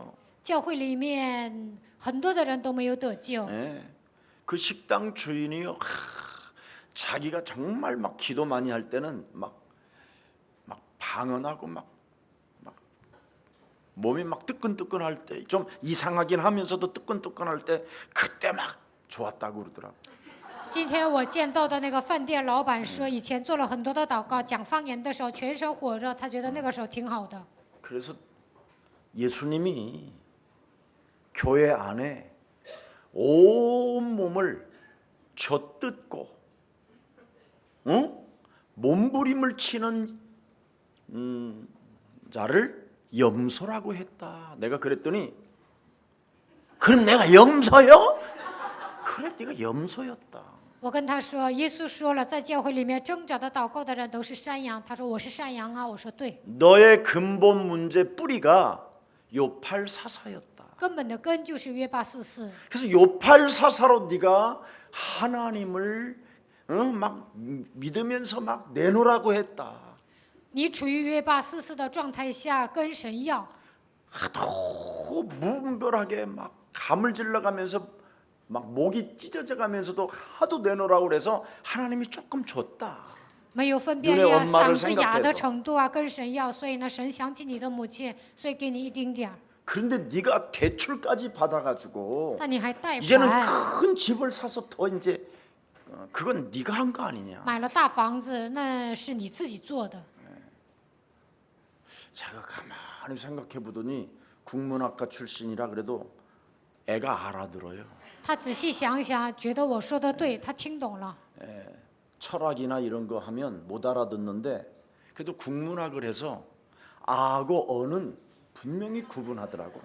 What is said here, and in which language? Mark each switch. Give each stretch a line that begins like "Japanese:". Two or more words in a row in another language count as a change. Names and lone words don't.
Chinese: 教会里面很多的人都没有得救，
Korean: 네. 그 식당 주인이요, 자기가 정말 막 기도 많이 할 때는 막 방언하고 막 몸이 막 뜨끈뜨끈할 때, 좀 이상하긴 하면서도 뜨끈뜨끈할 때 그때 막 좋았다고 그러더라고.
Chinese: 今天我见到的那个饭店老板说，以前做了很多的祷告，讲方言的时候全身火热，他觉得那个时候挺好的。
Korean: 그래서 예수님이 교회 안에 온 몸을 젖뜯고 몸부림을 치는 자를 염소라고 했다. 내가 그랬더니 그럼 내가 염소요? 그래, 네가 염소였다.
Chinese: 我跟他说，耶稣说了，在教会里面挣扎的祷告的人都是山羊。他说我是山羊啊，我说对，
Korean: 너의 근본 문제 뿌리가 요팔사사였다.
Chinese: 根本的根就是约巴44。
Korean: 그래서 요팔사사로 네가 하나님을 막 믿으면서 막 내놓으라고 했다.
Chinese: 你处于约巴44的状态下跟神要，
Korean: 하도 무분별하게 막 감을 질러가면서 막 목이 찢어져가면서도 하도 내놓으라고 그래서 하나님이 조금 줬다.
Chinese: 没有分辨
Korean: 눈의
Chinese: 力啊，
Korean: 엄마를
Chinese: 嗓子哑的
Korean: 생각해서
Chinese: 程度啊，跟神要。所以呢，神想起你的母亲，所以给你一丁点儿。
Korean: 그런데 네가 대출까지 받아가지고
Chinese: 但你还贷
Korean: 이제는
Chinese: 款，
Korean: 큰 집을 사서 더 이제 그건 네가 한 거 아니냐.
Chinese: 买了大房子，那是你自己做的。
Korean: 제가 가만히 생각해 보더니 국문학과 출신이라 그래도 애가 알아들어요.
Chinese: 他仔细想想，觉得我说的对，他听懂了。
Korean: 철학이나 이런 거 하면 못 알아듣는데 그래도 국문학을 해서 아고 어는 분명히 구분하더라고.